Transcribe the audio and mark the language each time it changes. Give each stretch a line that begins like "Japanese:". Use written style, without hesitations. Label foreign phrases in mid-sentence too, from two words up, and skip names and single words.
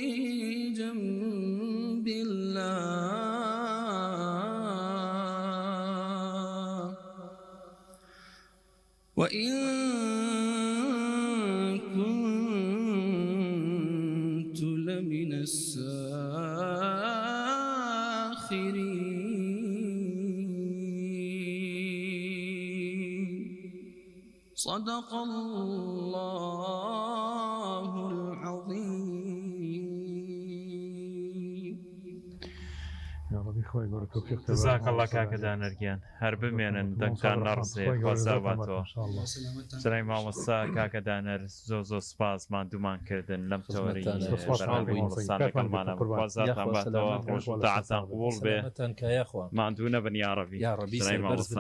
Arabic: جنب الله وإن كنت لمن الساخرين صدق الله العظيم يا ربي
Central Kurdish: خوي گەورە توفیق
Arabic: جزاك الله
Central Kurdish: کاکە دانەرگیان هەر بمێنن دەنگتان نەڕسێ خۆزا باتەوە سلای مامۆستا کاکە دانەر زۆ سپاس ماندوومان کردن لەم تەوەری بەرنامەکەمانە خوازاتان باتەوە ڕۆژ و تاعەتان قوڵ بێ ماندوو نەبن
Arabic: یا ڕەبی
Central Kurdish: سلای مامۆستا